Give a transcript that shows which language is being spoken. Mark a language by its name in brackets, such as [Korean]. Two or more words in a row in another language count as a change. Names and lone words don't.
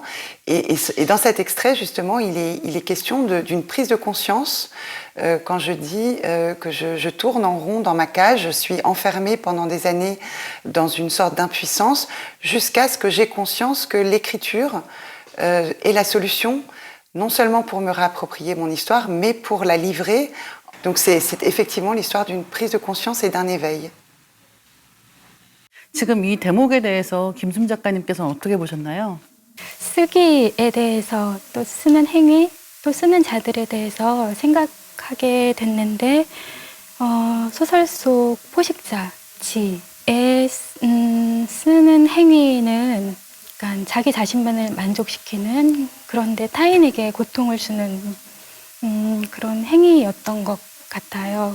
[French] Et dans cet extrait, justement, il est question d'une prise de conscience quand je dis que je tourne en rond dans ma cage, je suis enfermée pendant des années dans une sorte d'impuissance jusqu'à ce que j'ai conscience que l'écriture est la solution, non seulement pour me réapproprier mon histoire, mais pour la livrer. Donc c'est effectivement l'histoire d'une prise de conscience et d'un éveil. [Korean] 지금 이 대목에 대해서 김순 작가님께서는 어떻게 보셨나요? 쓰기에 대해서 또 쓰는 행위, 또 쓰는 자들에 대해서 생각하게 됐는데 소설 속 포식자, 지에 쓰는 행위는 그러니까 자기 자신만을 만족시키는 그런데 타인에게 고통을 주는 그런 행위였던 것 같아요.